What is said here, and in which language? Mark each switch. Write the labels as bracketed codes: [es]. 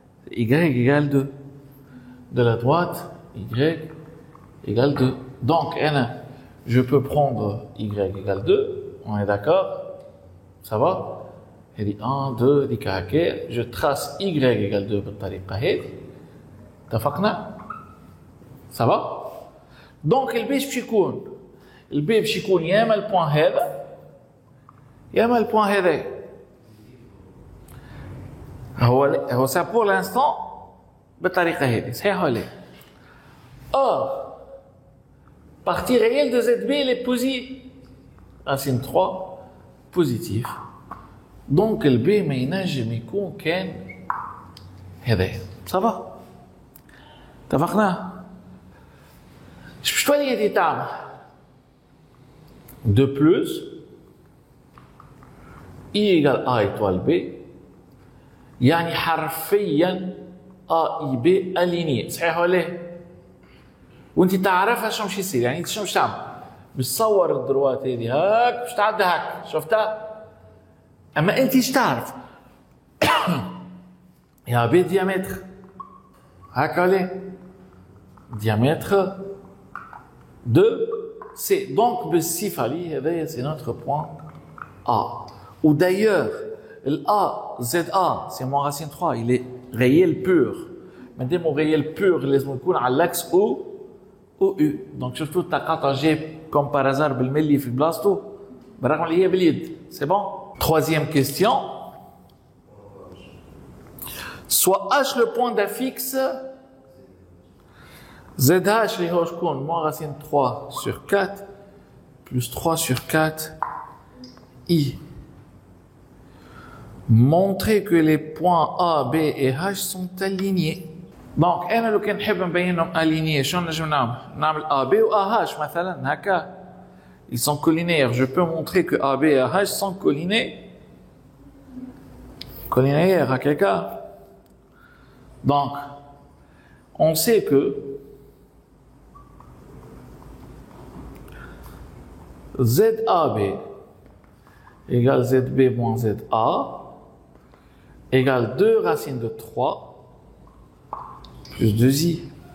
[fr] y égale 2. De la droite, y égale 2. Donc, je peux prendre y égale 2. On est d'accord? Ça va? Il dit 1, 2, je trace y égale 2 [ar] بالطريقة هذه. اتفقنا؟ [fr] Ça va? [ar] Donc, البي باش يكون يا اما البوان هذا يا اما البوان هذا. هو [fr] ça pour l'instant [ar] بالطريقة هذه. صحيح ولا لا؟ [fr] Or, partie réelle de ZB, elle est positive. Racine 3, positif. Donc, le B, [ar] ما ينجم يكون كان هذايا. [fr] Ça va? [ar] اتفقنا؟ باش تولي هذه تعمل [fr] 2 plus I égale A étoile B. [ar] يعني حرفيا A I B aligné. صحيح ولا لا؟ وانت تعرفها شنو باش يصير. يعني انت شنو باش تعمل؟ باش تصور الدروات هذه هاك باش تعدي هاك. شفتها؟ اما انت ايش تعرف؟ يا بي ديامتر هاكا ولا [fr] diamètre de C. Donc, [ar] بالصفة هذايا [fr] c'est notre point A. Ou d'ailleurs, le A, ZA, c'est mon racine 3, il est réel pur. Mais dès mon réel pur, [ar] لازم يكون على [fr] l'axe O U. [ar] Donc, شفتوا التقاطع جاب [fr] comme par hasard [ar] بالملي في بلاصتو بالرغم اللي هي باليد. [fr] C'est bon? Troisième question. Soit H le point d'affixe ZH [ar] اللي هو شكون [fr] moins racine 3 sur 4 plus 3 sur 4 I. Montrer que les points A, B et H sont alignés. [ar] Donc أنا لو كان نحب نبينهم alignés شنو نجم نعمل A, B ou AH مثلا هكا. [fr] Ils sont collinaires. Je peux montrer que A, B et AH sont collinaires [ar] هكاكا. [fr] Donc on sait que ZAB égale ZB moins ZA égale 2 racines de 3 plus 2i.